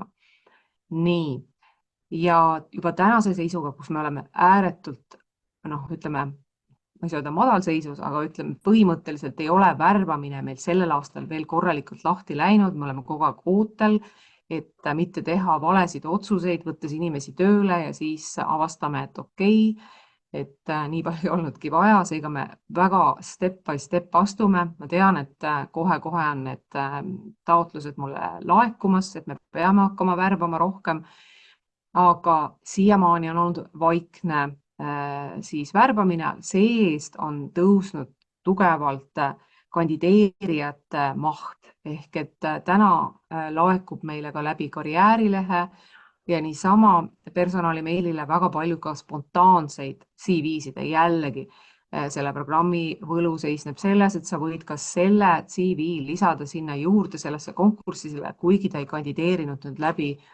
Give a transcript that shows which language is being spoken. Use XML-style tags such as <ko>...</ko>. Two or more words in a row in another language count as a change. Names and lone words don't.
<et>Nii, ja juba tänase seisuga, kus me oleme ääretult, ütleme, ma ei saa öelda madalseisus, aga ütleme, põhimõtteliselt ei ole värbamine meil sellel aastal veel korralikult lahti läinud, me oleme kogu aeg ootel, et mitte teha valesid otsuseid, võttes inimesi tööle ja siis avastame, et okei, et nii palju ei olnudki vaja, seega me väga</et> <en>step by step</en> <et>astume. Ma tean, et kohe-kohe on need taotlused mulle laekumas, et me peame hakkama värbama rohkem, aga siiamaani on olnud vaikne siis värbamine, see-eest on tõusnud tugevalt kandideerijate maht, ehk et täna laekub meile ka läbi karjäärilehe ja niisama personalimeilile väga palju ka spontaanseid CV-sid ja jällegi selle programmi võlu seisneb selles, et sa võid ka selle CV lisada sinna juurde sellesse konkursile, kuigi ta ei kandideerinud nüüd läbi</et>